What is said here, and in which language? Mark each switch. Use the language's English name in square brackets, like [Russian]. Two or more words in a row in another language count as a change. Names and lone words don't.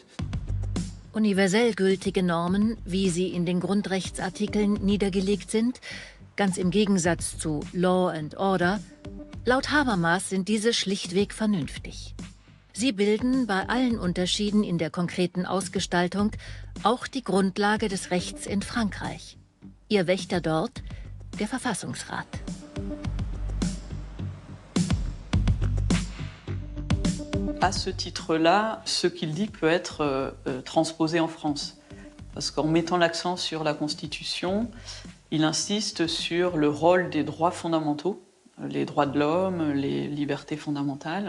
[German] Universell gültige Normen, wie sie in den Grundrechtsartikeln niedergelegt sind, ganz im Gegensatz zu [English] Law and Order, [German] laut Habermas sind diese schlichtweg vernünftig. Sie bilden bei allen Unterschieden in der konkreten Ausgestaltung auch die Grundlage des Rechts in Frankreich. Ihr Wächter dort, der Verfassungsrat. [French] À ce titre-là, ce qu'il dit peut être transposé en France. Parce qu'en mettant l'accent sur la Constitution, il insiste sur le rôle des droits fondamentaux, les droits de l'homme, les libertés fondamentales.